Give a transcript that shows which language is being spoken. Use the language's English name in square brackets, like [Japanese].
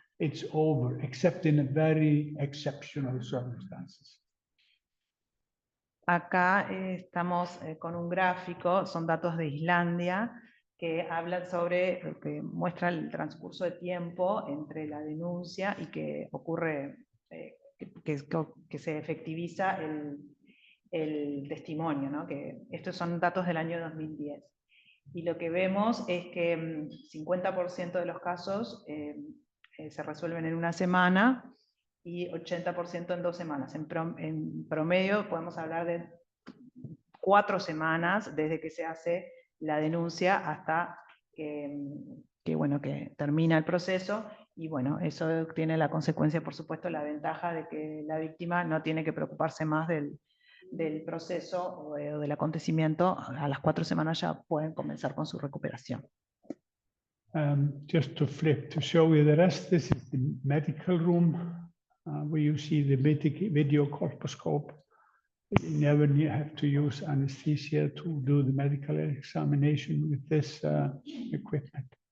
[English] It's over, except in a very exceptional circumstances. [Spanish] Acá estamos con un gráfico, son datos de Islandia, que hablan sobre, que muestra el transcurso de tiempo entre la denuncia y que ocurre, que se efectiviza el testimonio, ¿no? Que estos son datos del año 2010. Y lo que vemos es que 50% de los casos se resuelven en 1 semana y 80% en 2 semanas. En promedio podemos hablar de 4 semanas desde que se hace la denuncia hasta que termina el proceso. Y bueno, eso tiene la consecuencia, por supuesto, la ventaja de que la víctima no tiene que preocuparse más del proceso o del acontecimiento. A las 4 semanas ya pueden comenzar con su recuperación. [English] Just to flip to show you the rest, this is the medical room where you see the video colposcope. You never have to use anesthesia to do the medical examination with this equipment.